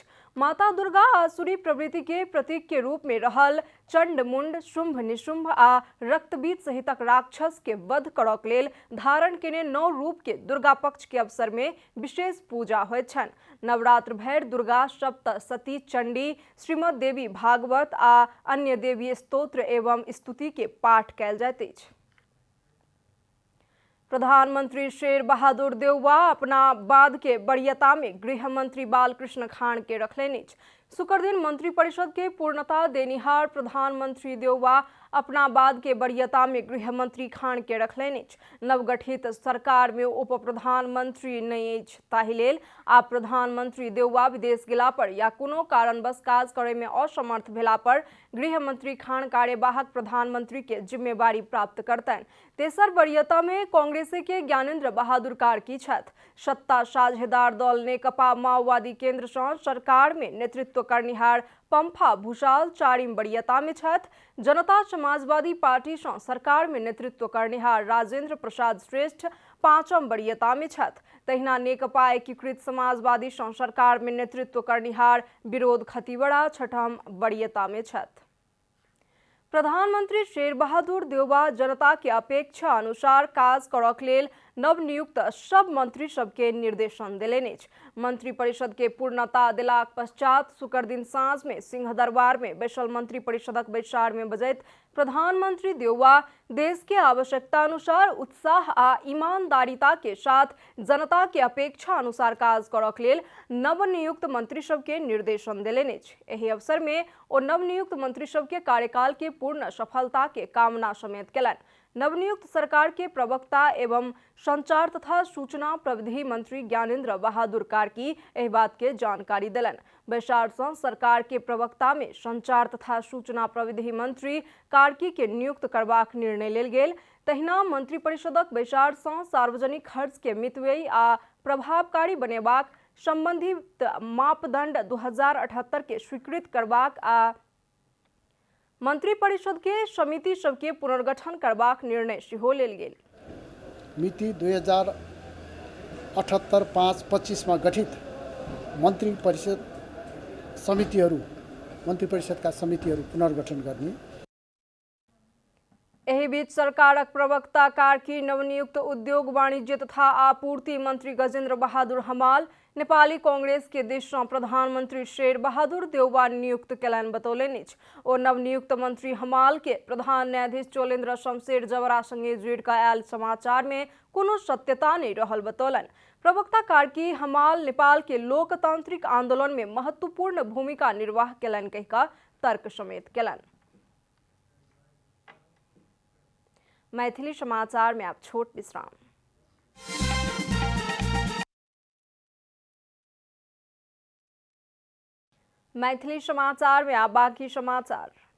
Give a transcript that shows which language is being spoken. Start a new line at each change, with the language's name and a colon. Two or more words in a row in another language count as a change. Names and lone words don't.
Maithili: माता दुर्गा आसुरी प्रवृत्ति के प्रतीक के रूप में रहल चंड मुंड, शुंभ निशुंभ आ रक्तबीज सहितक राक्षस के वध करक लेल धारण केने 9 रूप के दुर्गा पक्ष के अवसर में विशेष पूजा होइत छनि। नवरात्र भर दुर्गा सप्तशती, चंडी, श्रीमद देवी भागवत आ अन्य देवी स्तोत्र एवं स्तुति के पाठ कैल जाइत अछि। प्रधानमंत्री शेर बहादुर देउवा अपना बाद के वरीयता में गृह मंत्री बालकृष्ण खान के रखलेनि। शुक्र दिन मंत्रिपरिषद के पूर्णता देनिहार प्रधानमंत्री देउवा अपना बाद के वरीयता में गृह मंत्री खान के रखलेनि। नवगठित सरकार में उप प्रधानमंत्री नहीं अछि, ताहि लेल आब प्रधानमंत्री देउवा विदेश गेला पर या कोनो कारणवश काज करे में असमर्थ भेला पर गृह मंत्री खान कार्यवाहक प्रधानमंत्री के जिम्मेवारी प्राप्त करतनि। तेसर वरीयता में कांग्रेस के ज्ञानेंद्र बहादुर कार्की छथि। सत्ता साझेदार दल नेकपा माओवादी केंद्र सँ सरकार में नेतृत्व करनिहार पंफा भूषाल चारिम वरीयता में छथि। जनता समाजवादी पार्टी सँ सरकार में नेतृत्व करनिहार राजेंद्र प्रसाद श्रेष्ठ पांचम वरीयता में छथि। तहिना नेकपा एकीकृत समाजवादी सँ सरकार में नेतृत्व करनिहार विरोध खतीवड़ा छठम वरीयता में छथि। प्रधानमंत्री शेर बहादुर देउवा जनता के अपेक्षा अनुसार काज करक लेल नवनियुक्त सब मंत्री सबके निर्देशन देलनि अछि। मंत्री परिषद के पूर्णता देलाक पश्चात शुक्र दिन साँझ में सिंहदरबार में बैसल मंत्री परिषदक बैसार में बजैत प्रधानमंत्री देउवा देश के आवश्यकता अनुसार उत्साह आ ईमानदारिता के साथ जनता के अपेक्षा अनुसार काज करक लेल नवनियुक्त मंत्री सबके निर्देशन देलनि अछि। एहि अवसर में ओ नवनियुक्त मंत्री सबके कार्यकाल के पूर्ण सफलता के कामना समेत केलनि। नवनियुक्त सरकार के प्रवक्ता एवं संचार तथा सूचना प्रविधि मंत्री ज्ञानेंद्र बहादुर कार्की एहि बात के जानकारी दिलनि। बैसार सँ सरकार के प्रवक्ता में संचार तथा सूचना प्रविधि मंत्री कार्की के नियुक्त करबाक निर्णय लेल गेल। तहिना मंत्री परिषदक बैसार सँ सार्वजनिक खर्च के मितव्ययी आ प्रभावकारी बनेबाक संबंधित मापदंड 2078 के स्वीकृत करबाक आ मंत्री परिषद के समिति सबके पुनर्गठन करबाक निर्णय सेहो लेल गेल।
Nepali: मिति 2078-5-25 में गठित मंत्री परिषद समितिहरू मन्त्री परिषदका समितिहरू पुनर्गठन गर्ने।
Maithili: एही बीच सरकारक प्रवक्ता कार्की नवनियुक्त उद्योग वाणिज्य तथा आपूर्ति मंत्री गजेन्द्र बहादुर हमाल नेपाली कांग्रेस के दिश प्रधानमंत्री शेर बहादुर देउवा नियुक्त केलन बतौलनि। ओ नवनियुक्त मंत्री हमाल के प्रधान न्यायाधीश चोलेन्द्र शमशेर जवरा संगे जोड़ का आयल समाचार में कोनो सत्यता नहीं रहल बतौलन। प्रवक्ता कार्की हमाल नेपाल के लोकतांत्रिक आंदोलन में महत्वपूर्ण भूमिका निर्वाह केलन कहका तर्क समेत केलन। मैथिली समाचार में आप छोट विश्राम। मैथिली समाचार में आप बाकी समाचार।